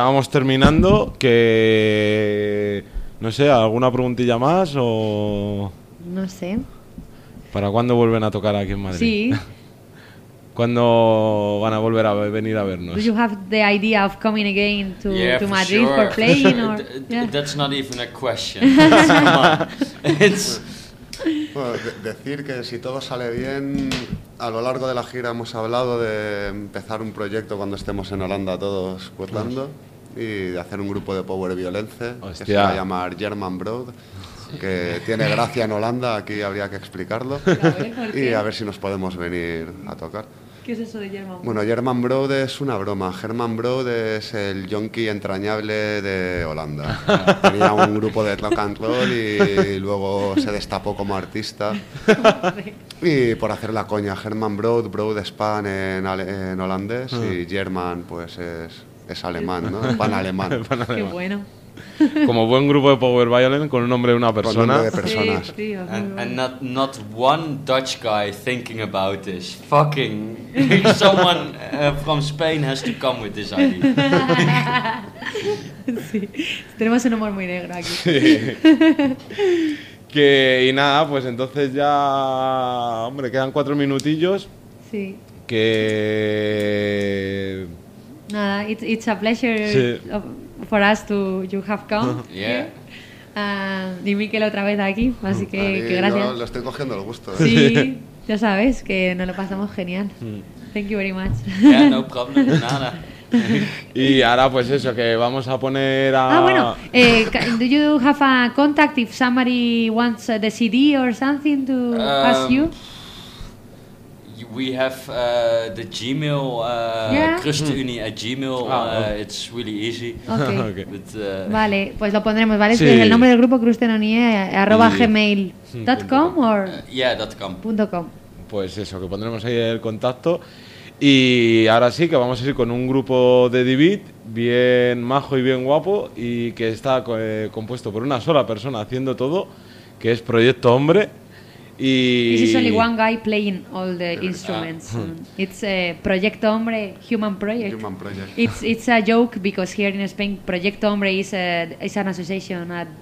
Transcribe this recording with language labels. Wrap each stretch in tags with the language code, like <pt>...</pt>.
<es>Terminando, que no sé, ¿alguna preguntilla más o...? No sé. ¿Para cuándo vuelven a tocar aquí en Madrid? Sí. ¿Cuándo van a volver a venir a vernos?</es> <en>Do you have the idea of coming again to, yeah, to Madrid for, sure. for playing? Or, yeah. That's not even a question. It's</en> <es>bueno, decir que si todo sale bien, a lo largo de la gira hemos hablado de empezar un proyecto cuando estemos en Holanda todos cuetando y de hacer un grupo de power violence. Hostia. Que se va a llamar German Broad. Que tiene gracia en Holanda, aquí habría que explicarlo. Claro, y a ver si nos podemos venir a tocar. ¿Qué es eso de German Broad? Bueno, German Broad es una broma. German Broad es el yonki entrañable de Holanda. Tenía un grupo de rock and roll y luego se destapó como artista. Y por hacer la coña, German Broad, Broad es pan en holandés y German pues es alemán, ¿no? Pan alemán. Pan alemán. Qué bueno. Como buen grupo de power violin con un nombre de una persona. De personas. Sí, tío,</es> <en>and not one Dutch guy thinking about this. Fucking someone from Spain has to come with this idea.</en> <es>Sí, tenemos un humor muy negro aquí. Sí. Que y nada, pues entonces ya, hombre, quedan 4 minutillos. Sí. Que</es> <en>nada, it's a pleasure.</en> <es>Sí.</es> <en>For us to you have come. Yeah.</en> <es>Y Miquel otra vez aquí, así que, Ari, que gracias. Lo estoy cogiendo el gusto. Sí, ya sabes que nos lo pasamos genial.</es> <en>Thank you very much. Yeah, no problem, nada.</en> <es>Y ahora pues eso, que vamos a poner a...</es> <en>Ah, bueno, do you have a contact if somebody wants the CD or something to ask you? We have the Gmail, christuni@gmail.com. It's really easy.</en> <es>Okay. But, vale, pues lo pondremos, ¿vale? Sí. El nombre del grupo christuni@gmail.com or .com. Pues eso, que pondremos ahí el contacto. Y ahora sí, que vamos a ir con un grupo de D-Beat, bien majo y bien guapo, y que está compuesto por una sola persona haciendo todo, que es Proyecto Hombre.</es> <en>This is only one guy playing all the instruments. It's a Proyecto Hombre, Human Project. Human Project. It's a joke because here in Spain, Proyecto Hombre is an association at</en>